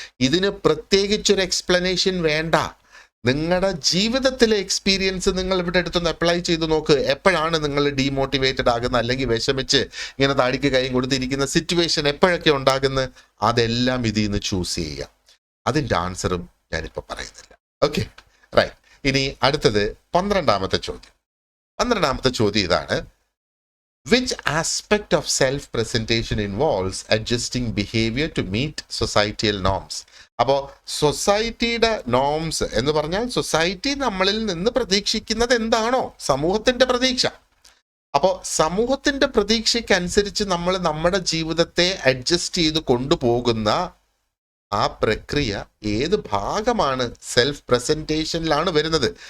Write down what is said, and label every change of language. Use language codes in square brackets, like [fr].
[ml] ഇതിന് പ്രത്യേകിച്ചൊരു എക്സ്പ്ലനേഷൻ വേണ്ട. നിങ്ങളുടെ ജീവിതത്തിലെ എക്സ്പീരിയൻസ് നിങ്ങൾ ഇവിടെ എടുത്തൊന്ന് അപ്ലൈ ചെയ്ത് നോക്ക്. എപ്പോഴാണ് നിങ്ങൾ ഡീമോട്ടിവേറ്റഡ് ആകുന്നത്, അല്ലെങ്കിൽ വിഷമിച്ച് ഇങ്ങനെ താടിക്ക് കൈയും കൊടുത്തിരിക്കുന്ന സിറ്റുവേഷൻ എപ്പോഴൊക്കെ ഉണ്ടാകുന്നത്? അതെല്ലാം ഇതിൽ നിന്ന് ചൂസ് ചെയ്യുക. അതിൻ്റെ ആൻസറും ഞാനിപ്പോൾ പറയുന്നില്ല. Okay, right. ഇനി അടുത്തത് 12ാമത്തെ ചോദ്യം. 12ാമത്തെ ചോദ്യം ഇതാണ്, [en] which aspect of self-presentation involves adjusting behavior to meet societal norms? [ml] അപ്പോൾ സൊസൈറ്റിയുടെ നോംസ് എന്ന് പറഞ്ഞാൽ സൊസൈറ്റി നമ്മളിൽ നിന്ന് പ്രതീക്ഷിക്കുന്നത് എന്താണോ സമൂഹത്തിന്റെ പ്രതീക്ഷ. അപ്പോൾ സമൂഹത്തിന്റെ പ്രതീക്ഷയ്ക്കനുസരിച്ച് നമ്മൾ നമ്മുടെ ജീവിതത്തെ അഡ്ജസ്റ്റ് ചെയ്ത് കൊണ്ടുപോകുന്ന ആ പ്രക്രിയ ഏത് ഭാഗമാണ് സെൽഫ് പ്രസന്റേഷനിലാണ് വരുന്നത്?